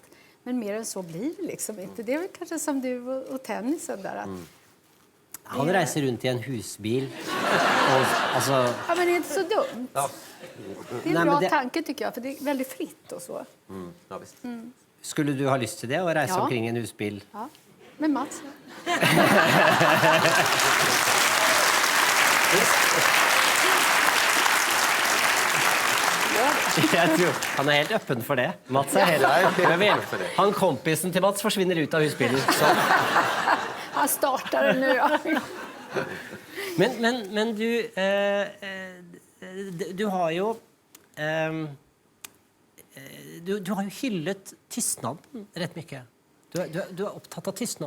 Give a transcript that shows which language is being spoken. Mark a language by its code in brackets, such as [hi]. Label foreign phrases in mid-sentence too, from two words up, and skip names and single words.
[sv] Men mer än så blir det liksom inte. Det är väl kanske som du och tennisen där. Att [no] Han reiser runt i en husbil. [sv] Och, alltså... Ja, men det är inte så dumt. Ja. Det är en bra tanke tycker jag, för det är väldigt fritt och så. Ja, visst. [no] Skulle du ha lyst til det, å reise omkring i en husbil? Ja, med Mats. Jeg tror han helt øppen for det. Mats helt han kompisen til Mats forsvinner ut av husbilen. Så. [sv] Han startar den nu. Ja. Men du har jo du har jo hyllet tystnaden rätt mycket. Du är upptatt av tystnad.